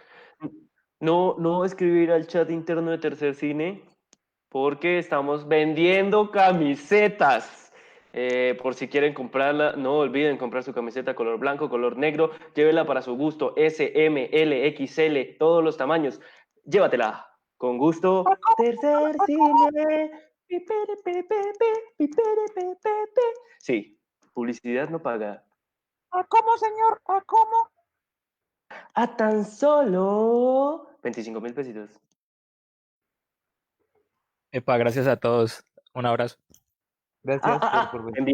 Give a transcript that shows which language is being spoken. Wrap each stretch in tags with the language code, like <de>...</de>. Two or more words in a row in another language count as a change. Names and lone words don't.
<es>No, no escribir al chat interno de Tercer Cine porque estamos vendiendo camisetas. Por si quieren comprarla, no olviden comprar su camiseta color blanco, color negro. Llévela para su gusto, S, M, L, XL, todos los tamaños. Llévatela. Con gusto. Tercer Cine. Pipere, pe, pe, pe, pipere, pe, pe, pe. Sí, publicidad no paga. ¿a cómo, señor? ¿A cómo? A tan solo 25.000 pesitos. Epa, gracias a todos. Un abrazo. Gracias por venir.</es>